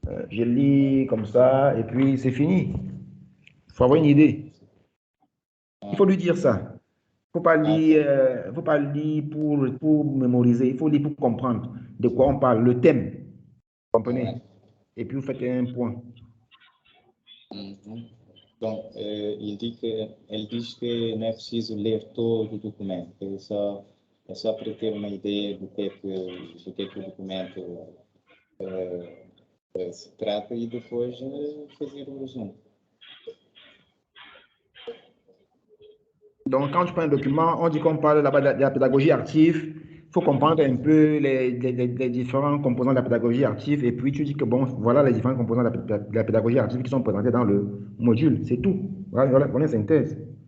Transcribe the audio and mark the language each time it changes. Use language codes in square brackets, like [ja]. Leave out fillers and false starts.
[fr] Je lis comme ça, et puis c'est fini. Il faut avoir une idée. Il faut lui dire ça. Il ne faut pas lire pour mémoriser. Il faut lire pour comprendre de quoi on parle, le thème. Vous comprenez? Et puis vous faites un point. Donc, elle [pt] diz que não é preciso ler todo o documento, é só para ter uma ideia do que é que o documento se trata e depois fazer o resumo. [fr] Donc, quand tu prends un document, on dit qu'on parle là-bas de la pédagogie active. Il faut comprendre un peu les différents composants de la pédagogie active. Et puis, tu dis que, bon, voilà les différents composants de la pédagogie active qui sont présentés dans le module. C'est tout. Voilà une synthèse.